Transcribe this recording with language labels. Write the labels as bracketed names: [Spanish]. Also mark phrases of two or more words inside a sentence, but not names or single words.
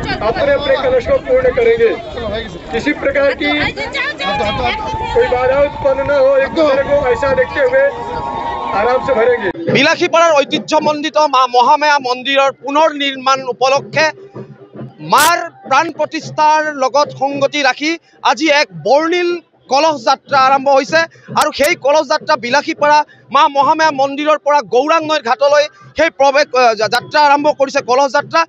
[Hindi] अपने अपने कलश को पूर्ण करेंगे। किसी प्रकार की कोई बाधा उत्पन्न न हो, एक दूसरे को ऐसा देखते हुए आराम से भरेंगे। [Assamese] বিলাসীপাড়াৰ ঐতিহ্যমণ্ডিত মা মহামায়া মন্দিৰৰ পুনৰ নিৰ্মাণ উপলক্ষে মাৰ প্ৰাণ প্ৰতিষ্ঠাৰ লগত সংগতি ৰাখি আজি এক বৰ্ণিল কলহ যাত্ৰা আৰম্ভ হৈছে আৰু সেই কলহ যাত্ৰা বিলাসীপাৰা মা মহামায়া মন্দিৰৰ পৰা গৌৰাং নৈৰ ঘাটলৈ সেই প্ৰৱেশ যাত্ৰা আৰম্ভ কৰিছে কলহ যাত্ৰা।